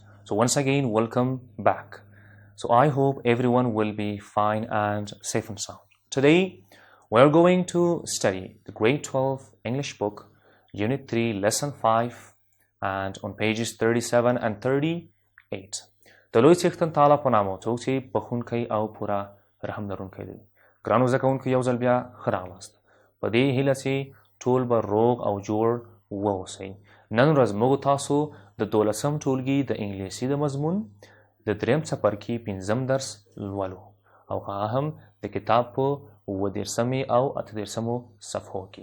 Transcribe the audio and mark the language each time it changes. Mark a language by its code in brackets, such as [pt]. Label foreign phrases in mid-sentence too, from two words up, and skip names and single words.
[en] So once again, welcome back. So I hope everyone will be fine and safe and sound. Today, we're going to study the grade 12 English book, Unit 3, Lesson 5, and on pages 37 and 38. [ps] د لوی څښتن تعالی په نامه څوک چې بخښونکی او پوره رحم لرونکی دی. ګرانو زده کوونکو یو ځل بیا ښه راغلاست. په دې هیله چې ټول به روغ او جوړ واوسئ. نن ورځ موږ تاسو د 12م ټولګي د انګلیسي د مضمون د دریم څپرکي 5م درس لولو او هغه هم د کتاب په 30 او 38 صفحو کې.